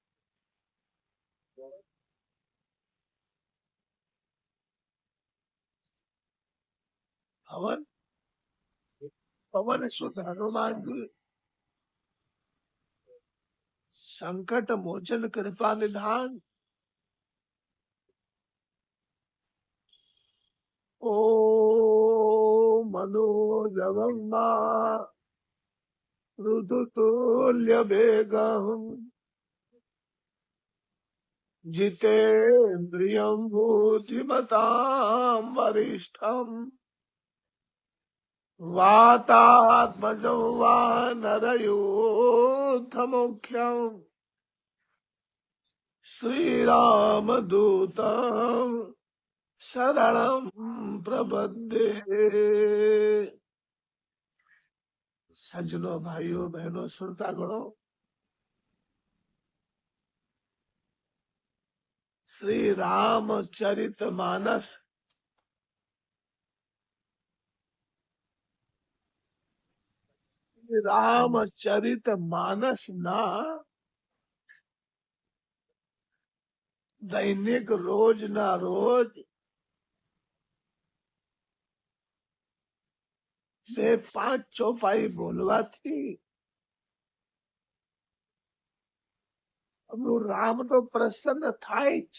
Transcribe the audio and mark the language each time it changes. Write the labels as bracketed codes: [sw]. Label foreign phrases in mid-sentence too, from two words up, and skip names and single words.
[gu] પવન સુત હનુમાનજી સંકટ મોચન કૃપા નિધાન. [sa] ઓ મનોજવમ ऋतुतुल्य वेगम् जितेन्द्रियं बुद्धिमतां वरिष्ठम् वातात्मजं वानरयूथमुख्यम् श्रीरामदूतं शरणं प्रपद्ये. [hi] सज्जनों, भाइयों बहनों, श्रोतागणों, [gu] श्री रामचरितमानस ના દૈનિક રોજ ના રોજ 2-5 ચોપાઈ બોલવાથી રામ તો પ્રસન્ન થાય છે.